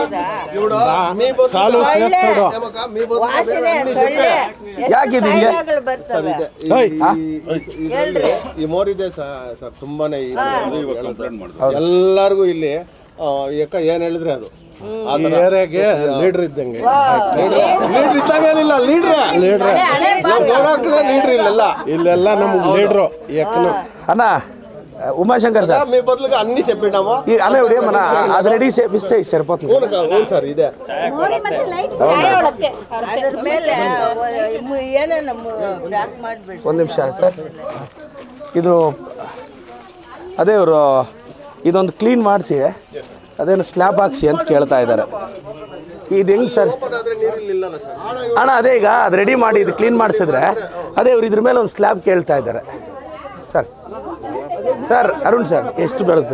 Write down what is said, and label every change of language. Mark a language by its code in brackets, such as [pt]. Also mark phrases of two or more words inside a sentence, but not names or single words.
[kn] ಈ ಮೋರಿದೆ ಸರ್ ತುಂಬಾನೇ ಎಲ್ಲಾರ್ಗು ಇಲ್ಲಿ ಏನ್ ಹೇಳಿದ್ರೆ ಅದು ಏರಿಯಾಗೆ ಲೀಡರ್ ಇದ್ದಂಗೆ ಲೀಡರ್ ಇದ್ದಾಗೇನಿಲ್ಲ ಲೀಡರ್ ಇಲ್ಲೆಲ್ಲ ನಮ್ಗೆ ಲೀಡ್ರು [te] అన్న ఉమాశంకర్ సార్ మీ బదులుగా అన్ని చెప్పినామా అన్న ఇప్పుడు ఏమన్నా అది రెడీ చేపిస్తే సరిపోతుంది అవును సార్ ఇదే [kn] ಅದ್ರ ಮೇಲೆ ಏನೇನು ಪ್ಯಾಕ್ ಮಾಡಿಬಿಟ್ಟು ಒಂದು ನಿಮಿಷ ಸರ್ ಇದು ಅದೇ ಇವರು ಇದೊಂದು ಕ್ಲೀನ್ ಮಾಡಿಸಿ ಅದೇನು ಸ್ಲ್ಯಾಬ್ ಹಾಕ್ಸಿ ಅಂತ ಕೇಳ್ತಾ ಇದ್ದಾರೆ ಇದು ಹೆಂಗೆ ಸರ್ ಅಣ್ಣ ಅದೇ ಈಗ ಅದು ರೆಡಿ ಮಾಡಿ ಇದು ಕ್ಲೀನ್ ಮಾಡಿಸಿದ್ರೆ ಅದೇ ಇವ್ರು ಇದ್ರ ಮೇಲೆ ಒಂದು ಸ್ಲ್ಯಾಬ್ ಕೇಳ್ತಾ ಇದ್ದಾರೆ ಸರ್ ಸರ್ ಅರುಣ್ ಸರ್ ಎಷ್ಟು ಬರುತ್ತೆ